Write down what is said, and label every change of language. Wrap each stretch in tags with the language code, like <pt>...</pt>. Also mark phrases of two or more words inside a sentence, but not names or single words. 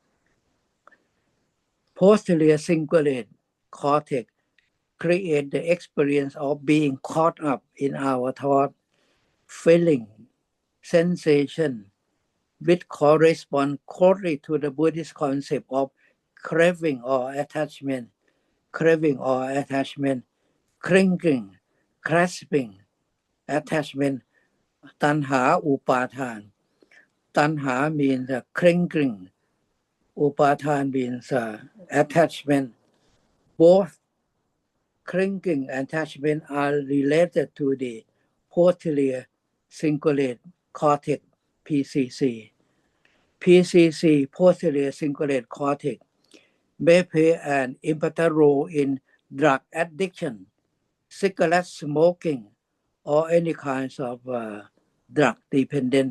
<en>Posterior cingulate cortex create the experience of being caught up in our thought, feeling, sensation, which correspond closely to the Buddhist concept of craving or attachment, clinging, grasping, attachment,</en> <pi>tanha, upathan.</pi> <en>Tanha means clinging, upathan means attachment. Both clinging and attachment are related to the posterior cingulate cortex, PCC. PCC, posterior cingulate cortex, may play an important role in drug addiction, cigarette smoking, or any kinds of drug dependent.</en>